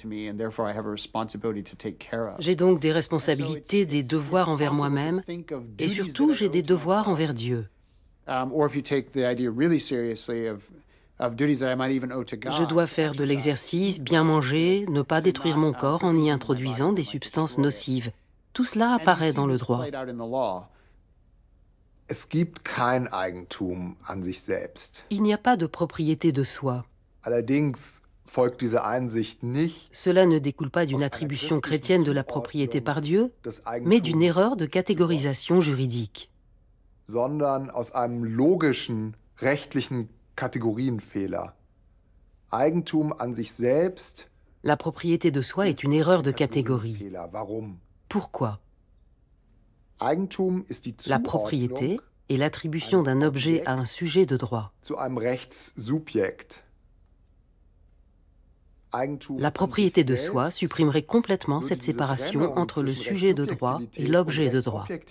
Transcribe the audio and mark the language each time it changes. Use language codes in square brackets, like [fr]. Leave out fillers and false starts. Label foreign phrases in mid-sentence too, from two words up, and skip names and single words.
[fr] J'ai donc des responsabilités, des devoirs envers moi-même, et surtout j'ai des devoirs envers Dieu. Je dois faire de l'exercice, bien manger, ne pas détruire mon corps en y introduisant des substances nocives. Tout cela apparaît dans le droit. [de] Es gibt kein Eigentum an sich selbst. [fr] Il n'y a pas de propriété de soi. [de] Allerdings folgt diese Einsicht nicht [fr] Cela ne découle pas d'une attribution chrétienne de la propriété par Dieu, mais d'une erreur de catégorisation juridique. [de] Sondern aus einem logischen, rechtlichen Kategorienfehler. Eigentum an sich selbst. [fr] La propriété de soi est une erreur de catégorie. [de] Warum? [fr] Pourquoi ? La propriété est l'attribution d'un objet à un sujet de droit. La propriété de soi supprimerait complètement cette séparation entre le sujet de droit et l'objet de droit.